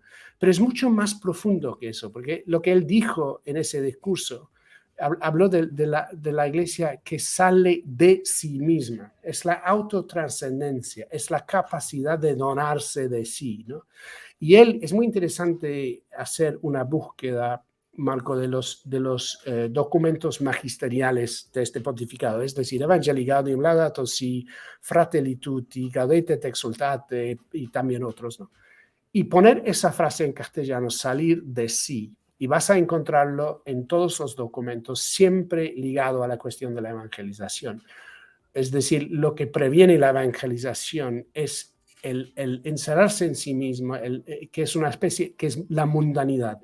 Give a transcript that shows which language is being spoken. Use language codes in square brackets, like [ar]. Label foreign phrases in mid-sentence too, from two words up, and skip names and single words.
[es] Pero es mucho más profundo que eso, porque lo que él dijo en ese discurso, habló de la iglesia que sale de sí misma, es la autotrascendencia, es la capacidad de donarse de sí, ¿no? Y es muy interesante hacer una búsqueda, Marco, de los documentos magisteriales de este pontificado, es decir, Evangelii Gaudium Laudato Si, Fratelli Tutti, Gaudete et Exsultate y también otros, ¿no? Y poner esa frase en castellano, salir de sí, y vas a encontrarlo en todos los documentos, siempre ligado a la cuestión de la evangelización. Es decir, lo que previene la evangelización es el encerrarse en sí mismo, que es una especie, que es la mundanidad.